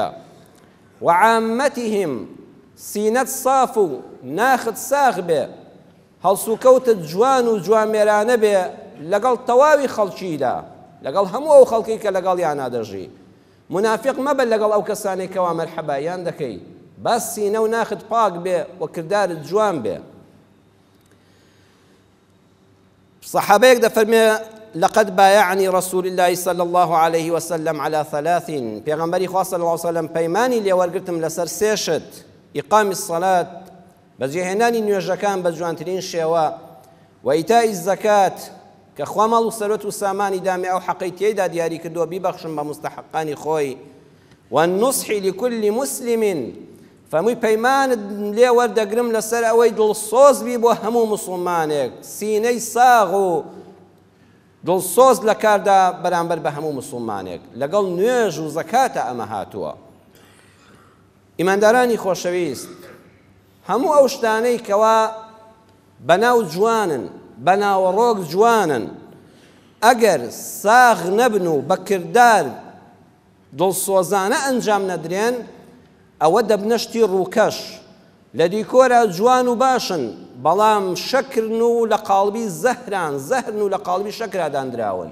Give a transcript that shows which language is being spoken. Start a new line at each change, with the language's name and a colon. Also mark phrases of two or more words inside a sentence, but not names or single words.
Central Kurdish: و عامەتیهم، سینەت صاف و ناخت ساغ بێ، هەڵسوکەوتت جوان و جوامێرانە بێ لەگەڵ تەواوی خەڵکیدا، لەگەڵ هەموو ئەو خەڵکی کە لەگەڵیان نادەژی. منافق مەبە لەگەڵ ئەو کەسانێک کەوا مەرحەبایان دەکەی، باس سینە و ناخت پاک بێ و کردارت جوان بێ. صحابەیەک دەفەرمێ:
Arabic: لقد بايعني رسول الله صلى الله عليه وسلم على ثلاث،
Central Kurdish: پێغەمبەری خوا
Arabic: صلی الله عليه وسلم
Central Kurdish: پەیمانی لێوەرگرتم لەسەر سێشت:
Arabic: ئیقامی الصلاة،
Central Kurdish: بەجێهێنانی نوێژەکان بە جوانترین شێوە، و
Arabic: ئیتائی الزەکات،
Central Kurdish: کە خوا ماڵ و سەرۆت و سامانی دامێ ئەو حەقەی تێیدا دیاری کردووە بیبەخشم بە مستحقانی خۆی،
Arabic: والنصح لكل مسلم،
Central Kurdish: فەرمووی پەیمانت لێ وەردەگرم لەسەر ئەوەی دڵسۆز بی بۆ هەموو موسڵمانێک، سینەی ساغ و دڵسۆز لە کاردا بەرامبەر بە هەموو موسڵمانێک، لەگەڵ نوێژ و زەکاتە ئەمە هاتووە. ئیماندارانی خۆشەویست، هەموو ئەو شتانەی کەوا بەناو جوانن، بەناوەڕۆک جوانن، ئەگەر ساغ نەبن و بە کردار دڵسۆزانە ئەنجام نەدرێن، ئەوە دەبنە شتی ڕووکەش، لە دیکۆرە جوان و باشن، بەڵام شەکرن و لە قاڵبی زەهرن و لە قاڵبی شەکرا دانراون.